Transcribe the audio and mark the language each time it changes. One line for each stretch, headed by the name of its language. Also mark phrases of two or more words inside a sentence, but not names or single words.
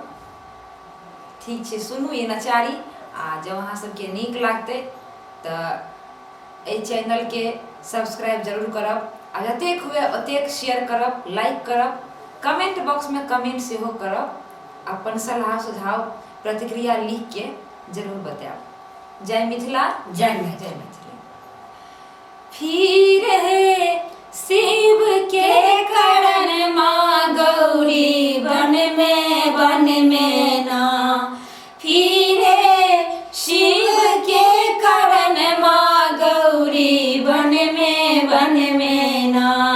Maithili: ठीक छै, सुनू ये नचारी आ जब अहाँ सबके नीक लागतै तऽ एहि चैनल के सब्सक्राइब जरूर करब आ जतेक हुए ओतेक शेयर करब, लाइक करब, कमेंट बॉक्स में कमेंट सेहो करब, अपन सलाह सुझाव प्रतिक्रिया लिख के जरूर बताएब। जय मिथिला, जय मिथिला। जय मिथिला। फिर है शिव के करण माँ गौरी बन में ना, फिर है शिव के करण माँ गौरी बन में ना।